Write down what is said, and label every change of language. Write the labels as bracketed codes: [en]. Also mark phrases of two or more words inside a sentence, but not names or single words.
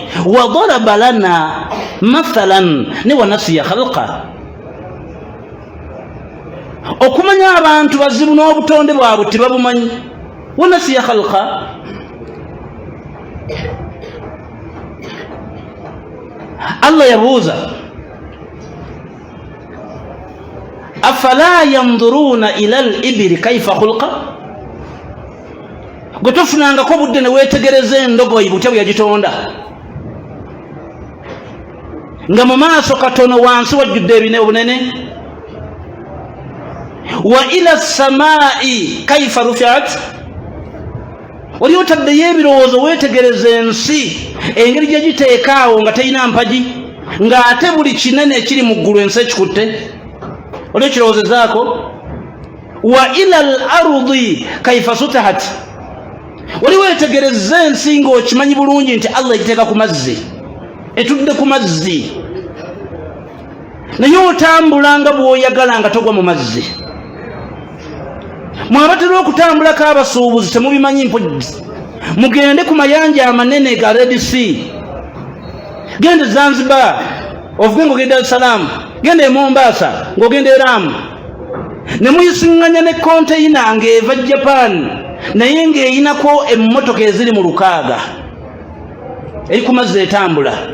[ar] وضرب لنا مثلا [lg] ne [ar] ونسي خلقه [lg] okumanya abantu bazibu n'obutonde bwabwe tebabumanyi. [ar] ونسي خلقه [lg] Allah yabuuza [ar] أفلا ينظرون إلى الإبل كيف خلقت [lg] gwe tofunangako budde ne weetegereza endogoyi butya bwe yagitonda nga mu maaso katono wansi wajjudde ebine obunene. [ar] وإلى السماء كيف رفعت [lg] oli otaddeyo ebirowoozo weetegereza ensi engeri gye giteekaawo nga terina mpagi ng'ate buli kinene ekiri mu ggulu ensi ekikutte oli ekirowoozezaako. [ar] وإلى الأرض كيف سطحت [lg] oli weetegereza ensi ng'okimanyi bulungi nti Allah egiteeka ku mazzi etudde ku mazzi naye otambula nga bw'oyagala nga togwa mu mazzi. Mwabatera okutambulako abasuubuzi temubimanyi mpozzi mugende ku mayanja amanene ga Red Sea gende Zanzibar ovuge ng'ogenda Dar es Salaam gende e Mombasa ng'ogenda e Lamu ne muyisiŋŋanya ne konteyina ng'eva Japan naye ng'eyinako emmotoka eziri mu 600 eri ku mazzi etambula.